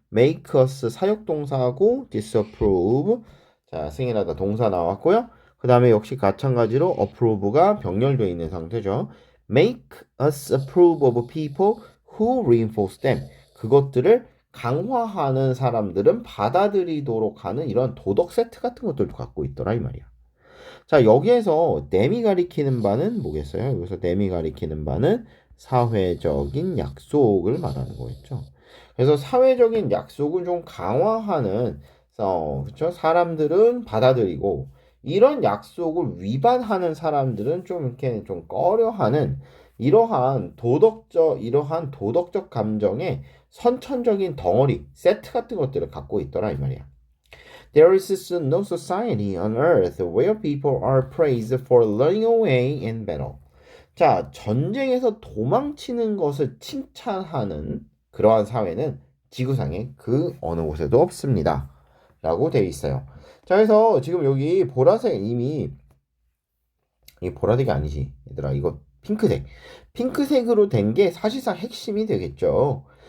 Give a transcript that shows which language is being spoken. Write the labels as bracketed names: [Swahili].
[English] make us [Korean] 사역동사하고 [English] disapprove. [Korean] 자, 승인하다 동사 나왔고요. 그 다음에 역시 마찬가지로 approve가 병렬되어 있는 상태죠. [English] make us approve of people who reinforce them. [Korean] 그것들을 강화하는 사람들은 받아들이도록 하는 이런 도덕 세트 같은 것들도 갖고 있더라 이 말이야. 자, 여기에서 them이 가리키는 바는 뭐겠어요? 여기서 them이 가리키는 바는 사회적인 약속을 말하는 거겠죠. 그래서 사회적인 약속을 좀 강화하는 그렇죠? 사람들은 받아들이고 이런 약속을 위반하는 사람들은 좀 이렇게 좀 꺼려하는 이러한 도덕적 감정의 선천적인 덩어리 세트 같은 것들을 갖고 있더라 이 말이야. [English] There is no society on earth where people are praised for running away in battle. [Korean] 자, 전쟁에서 도망치는 것을 칭찬하는 그러한 사회는 지구상에 그 어느 곳에도 없습니다. 라고 되어 있어요. 자, 그래서 지금 여기 보라색 이미 이게 보라색이 아니지. 얘들아, 이거 핑크색. 핑크색으로 된 게 사실상 핵심이 되겠죠.